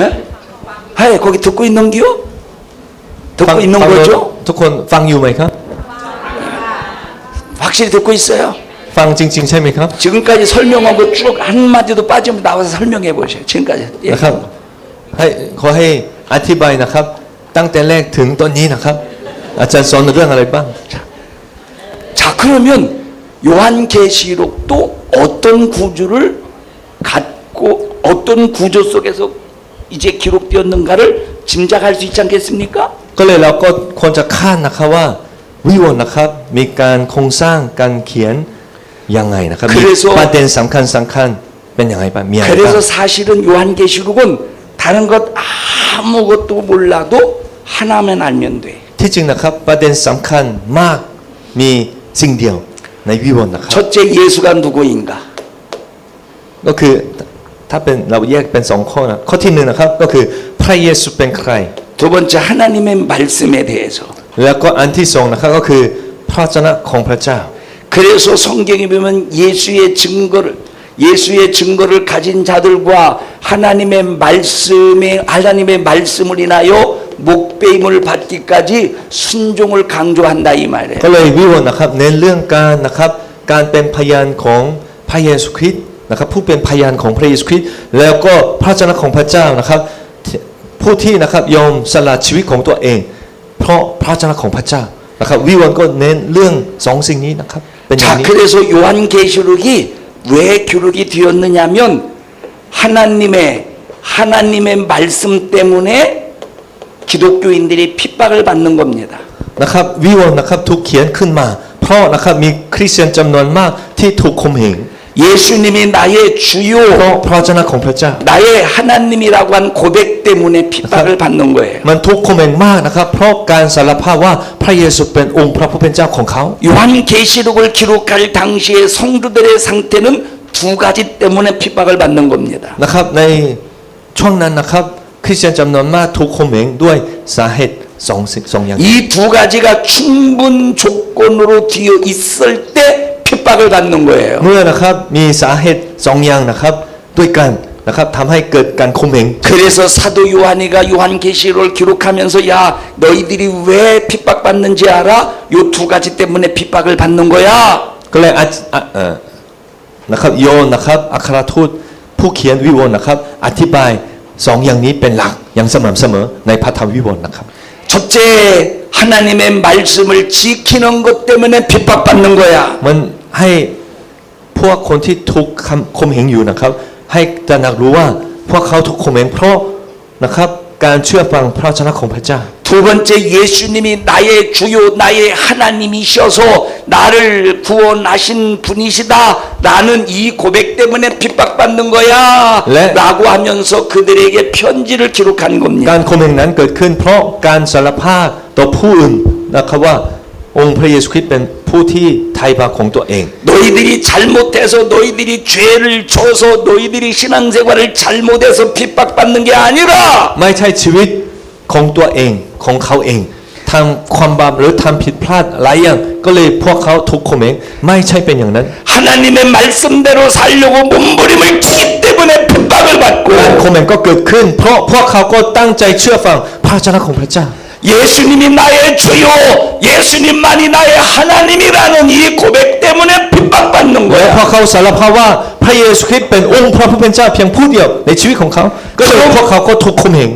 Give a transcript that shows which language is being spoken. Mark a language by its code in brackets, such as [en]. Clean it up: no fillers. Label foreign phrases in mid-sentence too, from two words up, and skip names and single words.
[ko] 하이 거기 듣고 있는 기요? [th] ฟัง [ko] 듣고 있는 [th] ฟัง [ko] 거죠? [th] ทุกคนฟังอยู่ไหมครับ [ko] 확실히 듣고 있어요? [th] ฟังจริงๆใช่ไหมครับ [ko] 지금까지 설명한 거 쭉 한마디도 빠지면 나와서 설명해 보세요. 지금까지. 예. [th] นะครับให้ขอให้อธิบายนะครับ ตั้งแต่แรกถึงตอนนี้นะครับ อาจารย์สอนเรื่องอะไรบ้าง [ko] 자 그러면 요한계시록도 어떤 구조를 갖고 어떤 구조 속에서 이제 기록되었는가를 짐작할 수 있지 않겠습니까? [th] ก็เลยเราก็ควรจะคาดนะครับว่าวิวรณ์นะครับมีการโครงสร้างการเขียนยังไงนะครับมี [ko] 그래서 [th] ประเด็นสำคัญเป็นยังไงบ้างมีอะไรบ้าง [ko] 그래서 사실은 요한계시록은 다른 것 아무것도 몰라도 하나만 알면 돼. [th] ที่จริงนะครับประเด็นสำคัญมากมีสิ่งเดียวในวิวรณ์นะครับ [ko] 첫째 예수가 누구인가? [th] ก็คือถ้าเป็นเราแยกเป็นสองข้อนะข้อที่หนึ่งนะครับก็คือพระเยซูเป็นใคร [ko] 두 번째 하나님의 말씀에 대해서. [th] แล้วก็อันที่สองนะครับก็คือพระวจนะของพระเจ้า [ko] 그래서 성경에 보면 예수의 증거를 가진 자들과 하나님의 말씀을 인하여 목배임을 받기까지 순종을 강조한다 이 말이에요. [th] ก็เลยวิวรณ์นะครับเน้นเรื่องการนะครับการเป็นพยานของพระเยซูคริสต์นะครับผู้เป็นพยานของพระเยซูคริสต์แล้วก็พระวจนะของพระเจ้านะครับผู้ที่นะครับยอมสละชีวิตของตัวเอง เพราะพระวจนะของพระเจ้านะครับวิวรณ์ก็เน้นเรื่องสองสิ่งนี้นะครับเป็นอย่าง [ko] 자 [th] นี้ [ko] 그래서 요한계시록이 왜 기록이 되었느냐면 하나님의 말씀 때문에 기독교인들이 핍박을 받는 겁니다. [th] นะครับวิวรณ์นะครับถูกเขียนขึ้นมา เพราะนะครับมีคริสเตียนจำนวนมากที่ถูกข่มเหง [ko] 예수님이 나의 [th] เพราะ [ko] 주요 [th] พระวจนะของพระเจ้า [ko] 나의 하나님이라고 한 고백 때문에 핍박을 받는 거예요. [th] มันทุกข์ข่มเหงมากนะครับเพราะการสารภาพว่าพระเยซูเป็นองค์พระผู้เป็นเจ้าของเขา [ko] 요한계시록을 기록할 당시의 성도들의 상태는 두 가지 때문에 핍박을 받는 겁니다. [th] นะครับในช่วงนั้นนะครับคริสเตียนจำนวนมากถูกข่มเหงด้วยสาเหตุสองอย่าง [ko] 이 두 가지가 충분 조건으로 되어 있을 때 핍박을 받는 거예요. [th] เมื่อนะครับมีสาเหตุสองอย่างนะครับด้วยกันนะครับทำให้เกิดการข่มเหง [ko] 그래서 사도 요한이가 요한계시록을 기록하면서 야 너희들이 왜 핍박받는지 알아? 요 두 가지 때문에 핍박을 받는 거야. [th] ก็เลยนะครับโยนนะครับอัครทูตผู้เขียนวิวรณ์นะครับอธิบายสองอย่างนี้เป็นหลักอย่างสม่ำเสมอในพระธรรมวิวรณ์นะครับ [ko] 첫째 하나님의 말씀을 지키는 것 때문에 핍박받는 거야. [th] มันให้พวกคนที่ถูกข่มเหงอยู่นะครับให้ตระหนักรู้ว่าพวกเขาถูกข่มเหงเพราะนะครับการเชื่อฟังพระวจนะของพระเจ้า [ko] 두 번째 예수님이 나의 주요 나의 하나님이셔서 나를 구원하신 분이시다. 나는 이 고백 때문에 핍박받는 거야. 네. 라고 하면서 그들에게 편지를 기록한 [th] กา [ko] 겁니다. [th] รข่มเหงนั้นเกิดขึ้นเพราะการสารภาพต่อผู้อื่นนะครับว่าองค์พระเยซูคริสต์เป็นผู้ที่ไถ่บาปของตัวเอง [ko] 너희들이 잘못해서 너희들이 죄를 져서 너희들이 신앙생활을 잘못해서 핍박받는 게 아니라 [th] ไม่ใช่ชีวิตของตัวเองของเขาเองทำความบาปหรือทำผิดพลาดหลายอย่างก็เลยพวกเขาถูกข่มเหงไม่ใช่เป็นอย่างนั้น [ko] 하나님의 말씀대로 살려고 몸부림을 치기 때문에 핍박을 받고 [th] การข่มเหงก็เกิดขึ้นเพราะพวกเขาก็ตั้งใจเชื่อฟังพระวจนะของพระเจ้า [ko] 예수님이 나의 주요 예수님만이 나의 하나님이라는 이 고백 때문에 핍박받는 [th] และพอ [ko] 거야. [th] เขาสารภาพว่าพระเยซูคริสต์เป็นองค์พระผู้เป็นเจ้าเพียงผู้เดียวในชีวิตของเขาก็เลยพวกเขาก็ถูกข่มเหงไป